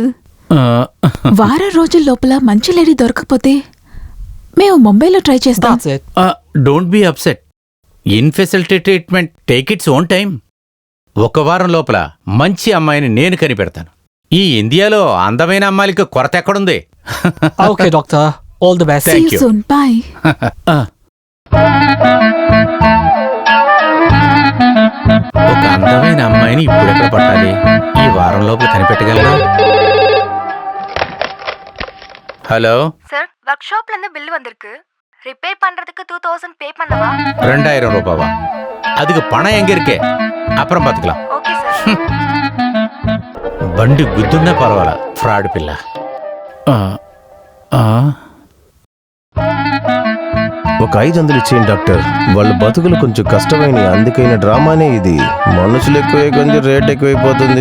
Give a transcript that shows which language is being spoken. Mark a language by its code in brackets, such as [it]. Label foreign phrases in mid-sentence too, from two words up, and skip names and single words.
[te] వారం రోజుల లోపల మంచి లేడీ దొరకకపోతే మేము ముంబైలో ట్రై చేస్తాం. [en] That's it. Don't be upset. Infertility treatment take its own time. [te] ఒక వారం లోపల మంచి అమ్మాయిని నేను కనిపెడతాను. ఈ ఇండియాలో అందమైన అమ్మాయిలకు కొరత ఎక్కడుంది? [en] Okay, doctor. All the best. See you soon. Bye. [te] ఒక అందమైన అమ్మాయిని ఇప్పుడు ఎక్కడ పట్టాలి? ఈ వారం లోపల కనిపెట్టగలరా? [ta] ஹலோ சார் ஒர்க் ஷாப்ல இருந்து பில் வந்திருக்கு. ரிப்பேர் பண்றதுக்கு 2000 பே பண்ணவா? 2000 ரூபாவா? அதுக்கு பணம் எங்க இருக்கே? அப்புறம் பாத்துக்கலாம். ஓகே சார். [te] బండి గుద్దున్నా పర్వాలా, ఫ్రాడ్ పిల్ల. ఒక 500 ఇచ్చేయండి డాక్టర్. వాళ్ళ బతుకులు కొంచెం కష్టమైన అందుకైన డ్రామానే ఇది. మనుషులు ఎక్కువే కొంచెం రేట్ ఎక్కువైపోతుంది.